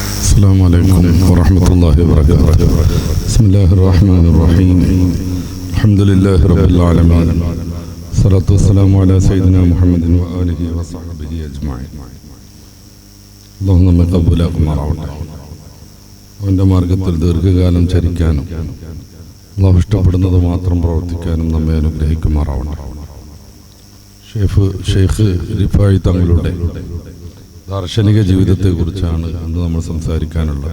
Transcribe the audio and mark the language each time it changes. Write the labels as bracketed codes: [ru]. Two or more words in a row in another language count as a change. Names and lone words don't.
[ar] السلام عليكم ورحمة الله وبركاته. بسم الله الرحمن الرحيم. الحمد لله رب العالمين. الصلاة والسلام على سيدنا محمد وآله وصحبه أجمعين. [ml] اللهم നമ്മെ കബൂലാക്കുമാറാവട്ടെ. അവൻ്റെ മാർഗത്തിൽ ദീർഘകാലം ചരിക്കാനും അല്ലാഹു ഇഷ്ടപ്പെടുന്നത് മാത്രം പ്രവർത്തിക്കാനും നമ്മെ അനുഗ്രഹിക്കുമാറാവട്ടെ. ഷെയ്ഖ് റിഫായി തങ്ങളുടെ ദാർശനിക ജീവിതത്തെക്കുറിച്ചാണ് ഇന്ന് നമ്മൾ സംസാരിക്കാനുള്ളത്.